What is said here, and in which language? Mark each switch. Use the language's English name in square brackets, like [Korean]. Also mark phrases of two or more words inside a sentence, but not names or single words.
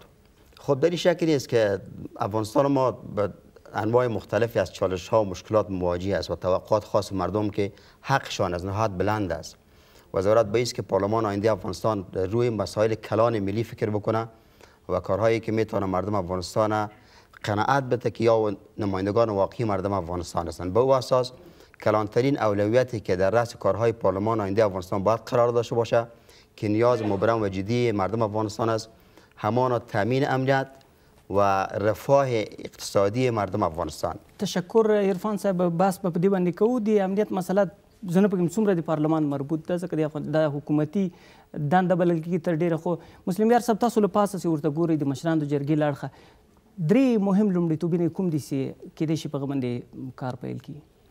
[Persian] خب در این شکل نیست که افغانستان ما به انواع مختلفی از چالش ها و مشکلات مواجه است و توقعات خاص مردم که حقشان از نهایت بلند است و ضرورت به است که پارلمان آینده افغانستان روی مسائل کلان ملی فکر بکنه و کارهایی که میتونه مردم افغانستان قناعت بده که یا نمایندگان واقعی مردم افغانستان هستند. به او اساس کلانترین اولویتی که در رأس کارهای پارلمان آینده افغانستان باید قرار داشته باشه که نیاز مبرم و جدی مردم افغانستان است، همان تامین امنیت و رفاه اقتصادی مردم افغانستان. [Pashto] تشکر عرفان صاحب. بحث په دې باندې کوو. د امنیت مسله زه نه پوهېږم څومره د پارلمان مربوط ده، ځکه د حکومتي دنده بلل کېږي تر ډېره. خو مسلم یار صاحب، تاسو له پاسه چې ورته ګورئ د مشرانو د جرګې له اړخه 3 مهم لومړیتوبونه کوم دي چې کېدای شي په هغه باندې کار پیل کړي؟